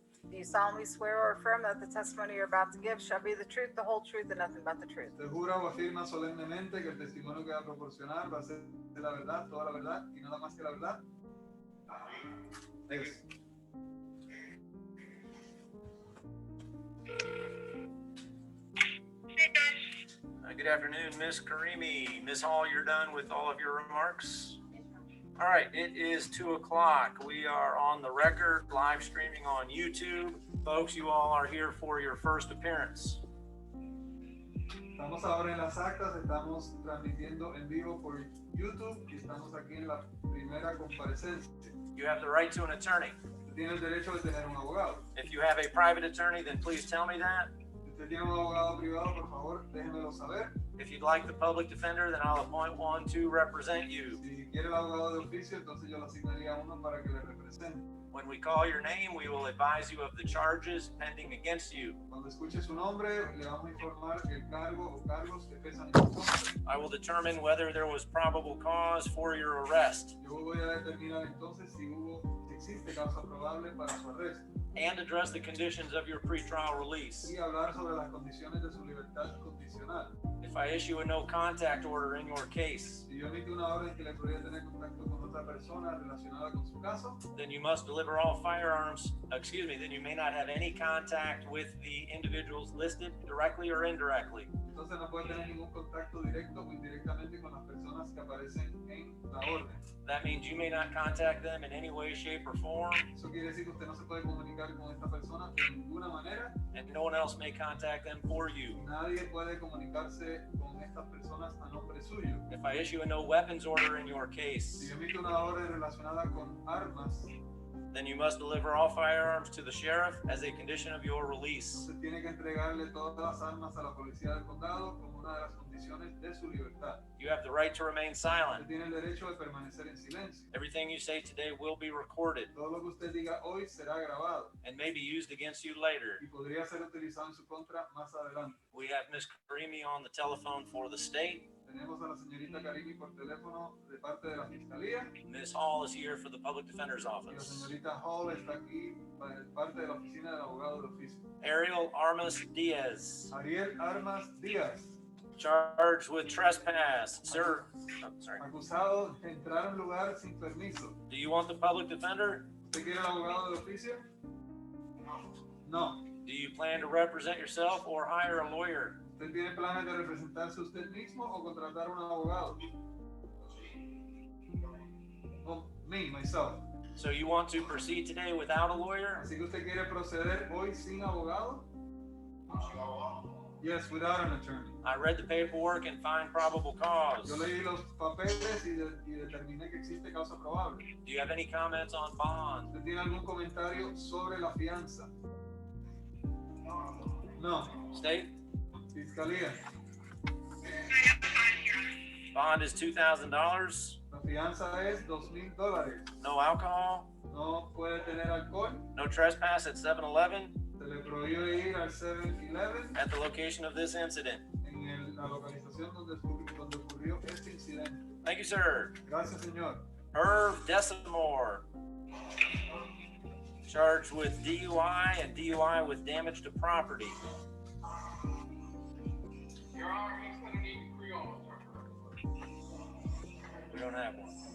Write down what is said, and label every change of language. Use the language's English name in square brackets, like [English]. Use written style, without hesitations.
[English] Do you solemnly swear or affirm that the testimony you're about to give shall be the truth, the whole truth, and nothing but the truth? [Spanish] ¿Te jura o afirma solemnemente que el testimonio que va a proporcionar va a ser la verdad, toda la verdad y nada más que la verdad? [English] Thank you. Good afternoon, Ms. Karimi. Ms. Hall, you're done with all of your remarks? All right, it is 2 o'clock. We are on the record, live streaming on YouTube. Folks, you all are here for your first appearance. [Spanish] Estamos ahora en las actas, estamos transmitiendo en vivo por YouTube y estamos aquí en la primera comparecencia. [English] You have the right to an attorney. [Spanish] Usted tiene el derecho de tener un abogado. [English] If you have a private attorney, then please tell me that. [Spanish] Si usted tiene un abogado privado, por favor, déjemelo saber. [English] If you'd like the public defender, then I'll appoint one to represent you. [Spanish] Si quiere el abogado de oficio, entonces yo le asignaría uno para que le represente. [English] When we call your name, we will advise you of the charges pending against you. [Spanish] Cuando escuche su nombre, le vamos a informar el cargo o cargos que pesan en su contra. [English] I will determine whether there was probable cause for your arrest. [Spanish] Yo voy a determinar entonces si existe causa probable para su arresto. [English] And address the conditions of your pretrial release. [Spanish] Y hablar sobre las condiciones de su libertad condicional. [English] If I issue a no contact order in your case, [Spanish] Si yo emito una orden que le podría tener contacto con otra persona relacionada con su caso, [English] then you must deliver all firearms, then you may not have any contact with the individuals listed directly or indirectly. [Spanish] entonces no puede tener ningún contacto directo o indirectamente con las personas que aparecen en la orden. [English] That means you may not contact them in any way, shape, or form, [Spanish] Eso quiere decir que usted no se puede comunicar con esta persona de ninguna manera. [English] and no one else may contact them for you. [Spanish] Nadie puede comunicarse con estas personas a nombre suyo. [English] If I issue a no weapons order in your [Spanish] Si [English] case, [Spanish] yo emito una orden relacionada con armas, [English] then you must deliver all firearms to the sheriff as a condition of your release. [Spanish] usted tiene que entregarle todas las armas a la policía del condado como una de las condiciones de su libertad. [English] You have the right to remain [Spanish] Usted [English] silent. [Spanish] tiene el derecho de permanecer en silencio. [English] Everything you say today will be recorded [Spanish] Todo lo que usted diga hoy será grabado [English] and may be used against you later. [Spanish] y podría ser utilizado en su contra más adelante. [English] We have Ms. Karimi on the telephone for the state. [Spanish] Tenemos a la señorita Karimi por teléfono de parte de la Fiscalía [English] Ms. Hall is here for the Public Defender's [Spanish] y la [English] Office. [Spanish] señorita Hall está aquí de parte de la oficina del abogado del oficio. [English] Ariel Armas Diaz, [Spanish] Ariel Armas Díaz, [English] charged with trespass. Sir, sorry. [Spanish] acusado de entrar a un lugar sin permiso. [English] Do you want the public defender? [Spanish] ¿Usted quiere el abogado del oficio? [English] No. Do you plan to represent yourself or hire a lawyer? [Spanish] ¿Usted tiene planes de representarse usted mismo o contratar un abogado? [English] Oh, myself. So you want to proceed today without a lawyer? [Spanish] Así que usted quiere proceder hoy sin abogado? [English] Yes, without an attorney. I read the paperwork and find probable cause. [Spanish] Yo leí los papeles y determiné que existe causa probable. [English] Do you have any comments on bond? [Spanish] ¿Usted tiene algún comentario sobre la fianza? [English] No. State? [Spanish] Fiscalía. [English] Bond is $2,000. [Spanish] La fianza es $2,000. [English] No alcohol. [Spanish] No puede tener alcohol. [English] No trespass at 7-Eleven [Spanish] Se le prohíbe ir al 7-Eleven [English] at the location of this incident. [Spanish] en la localización donde ocurrió este incidente. [English] Thank you, sir. [Spanish] Gracias, señor. [English] Irv Desimore, charged with DUI and DUI with damage to property. Your Honor, he's going to need a Creole interpreter. We don't have one.